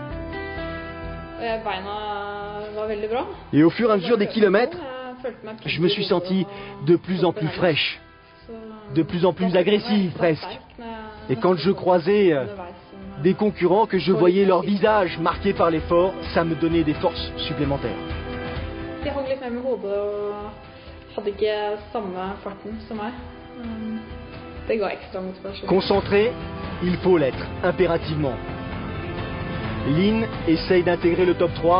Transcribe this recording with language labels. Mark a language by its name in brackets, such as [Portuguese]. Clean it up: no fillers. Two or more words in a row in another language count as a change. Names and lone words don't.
[French] Et au fur et à mesure des kilomètres, je me suis sentie de plus en plus fraîche, de plus en plus agressive presque. Et quand je croisais des concurrents que je voyais leur visage marqué par l'effort, ça me donnait des forces supplémentaires. [Norwegian] De hang litt mer med hodet og hadde ikke samme farten som meg. Det ga ekstra motivasjon. [French] Concentré, il faut l'être, impérativement. Lynn essaye d'intégrer le top 3.